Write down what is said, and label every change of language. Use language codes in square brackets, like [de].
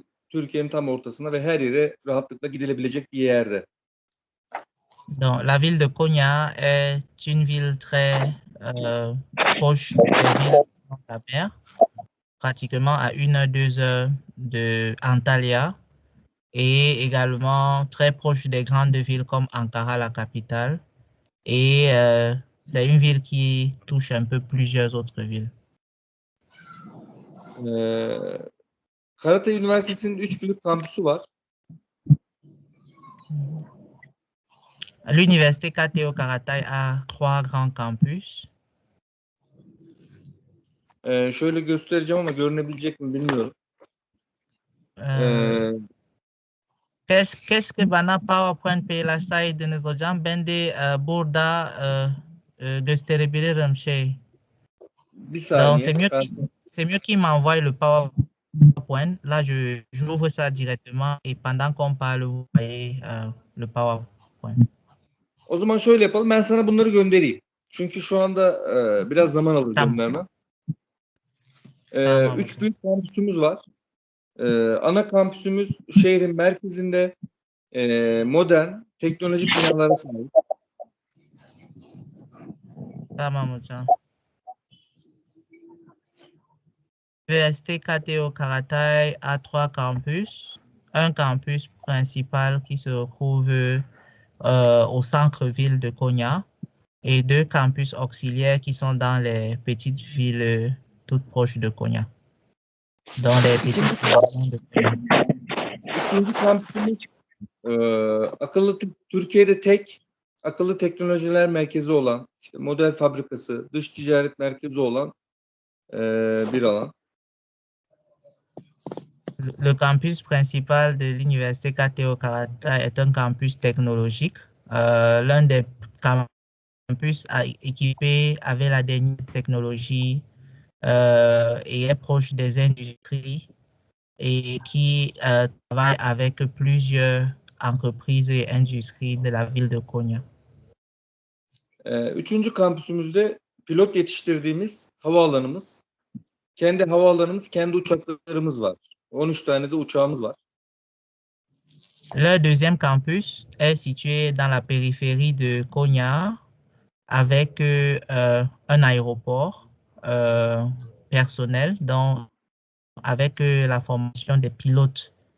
[tr] Türkiye'nin tam ortasında ve her yere rahatlıkla gidilebilecek bir yerde. [fr] Donc, la ville de Konya est une ville très proche des villes de la mer, pratiquement à 1 heure, 2 heures de Antalya, et également très proche des grandes villes comme Ankara, la capitale. Et c'est une ville qui touche un peu plusieurs autres villes. [tr] Karatay Üniversitesi'nin 3 büyük kampüsü var. [fr] L'université Kateo Karatay a 3 grands campus. [tr] Şöyle göstereceğim ama görünebilecek mi bilmiyorum. [fr] Qu'est-ce que [tr] bana PowerPoint paylaşsaydınız hocam? Ben de burada gösterebilirim şey. Bir [fr] Donc, [tr] saniye. [fr] c'est mieux qu'il m'envoie le PowerPoint. Là, j'ouvre ça directement et pendant qu'on parle, vous voyez le PowerPoint. [tr] O zaman şöyle yapalım. Ben sana bunları göndereyim. Çünkü şu anda biraz zaman alır Tamam. göndermem. Tamam 3 hocam. büyük kampüsümüz var. Ana kampüsümüz şehrin merkezinde modern, teknolojik binalara sahip. Tamam hocam. [fr] L'université Kateo Karatay a 3 campus. Un campus principal qui se trouve au centre-ville de Konya et 2 campus auxiliaires qui sont dans les petites villes toutes proches de Konya. Dans les petites maisons de Konya. [tr] İkinci kampüsümüz Türkiye'de tek akıllı teknolojiler merkezi olan, işte model fabrikası, dış ticaret merkezi olan bir alan. [fr] Le campus principal de l'université Kateo Karatay est un campus technologique. L'un des campus équipé avec la dernière technologie et est proche des industries et qui travaille avec plusieurs entreprises et industries de la ville de Konya. [tr] Üçüncü kampüsümüzde pilot yetiştirdiğimiz havaalanımız. Kendi havaalanımız, kendi uçaklarımız var. 13 tane de uçağımız var. [fr] Le deuxième campus est situé dans la périphérie de Konya avec un aéroport personnel, donc avec la formation des pilotes.